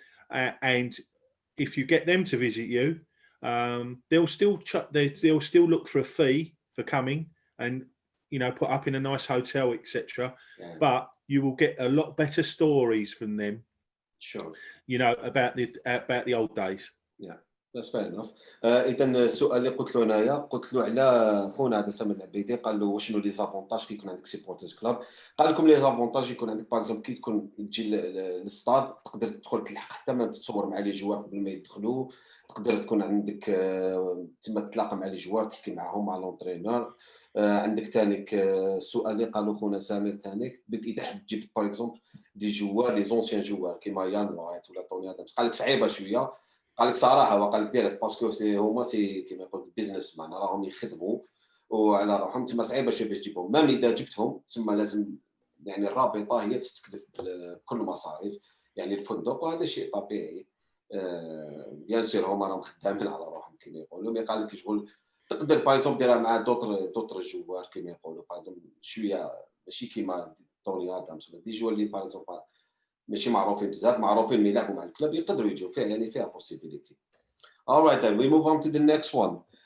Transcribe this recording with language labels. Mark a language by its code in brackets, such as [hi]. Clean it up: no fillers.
[en] And if you get them to visit you, they'll still look for a fee for coming, and you know, put up in a nice hotel, etc. But you will get a lot better stories from them. Sure. You know, about the old days. Yeah, that's fair enough. [ar] اذا السؤال اللي قلت له انايا، قلت له على خونا هذا سامر العبيدي، قال له وشنو لي زافونتاج كي يكون عندك سيبورترز كلوب. قال لكم لي زافونتاج يكون عندك باغ اكزومبل كي تكون تجي للستاد، تقدر تدخل تلحق حتى ما تتصور مع لي جوار قبل ما يدخلوا، تقدر تكون عندك تما تلاقى مع لي جوار تحكي معاهم مع لونترينور. عندك ثانيك السؤال اللي قالوا خونا سامر ثانيك، اذا حب تجيب باغ اكزومبل دي جوار لي زونسيان جوار كيما يان رايت ولا توني ادمز، قال لك صعيبه شويه. قال لك صراحه وقال لك ديريكت باسكو هما كيما يقول بيزنس مان، راهم يخدموا وعلى روحهم، تما صعيبه شويه باش تجيبهم. مام اذا جبتهم تما لازم يعني الرابطه هي تستكلف بكل مصاريف، يعني الفندق، وهذا شيء طبيعي. بيان سور هما راهم خدامين على روحهم كيما يقولوا. مي قال لك شغل تقدر باغ اكزومبل ديرها مع دوطر جوار كيما يقولوا، باغ اكزومبل شويه ماشي كيما توني ادمز ولا دي جوار اللي باغ اكزومبل ماشي معروفين بزاف، معروفين مي يلعبوا مع الكلوب يقدروا يجوا فيها، يعني فيها possibility. [en] All right then, we move on to the next one.